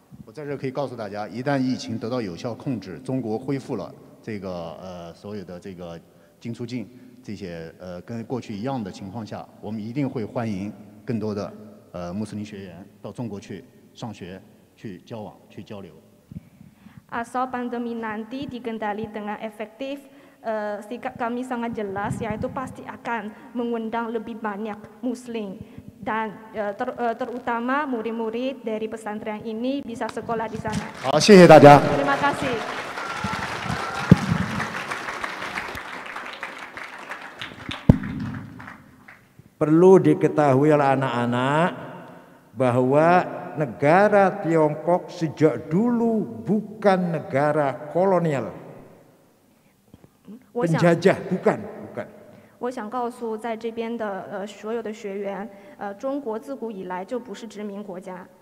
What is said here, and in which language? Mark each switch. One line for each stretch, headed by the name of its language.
Chinese: 我在这可以告诉大家，一旦疫情得到有效控制，中国恢复了这个所有的这个进出境这些跟过去一样的情况下，我们一定会欢迎更多的穆斯林学员到中国去上学、去交往、去交流。
Indonesian: Asal pandemi nanti dikendali dengan efektif, sikap kami sangat jelas, yaitu pasti akan mengundang lebih banyak Muslim dan terutama murid-murid dari pesantren ini bisa sekolah di sana.
Chinese: 好，谢谢大家。
Indonesian: Terima kasih. Perlu diketahui oleh anak-anak bahwa negara Tiongkok sejak dulu bukan negara kolonial, penjajah, bukan.
Chinese: 我想告诉在这边的所有的学员，中国自古以来就不是殖民国家。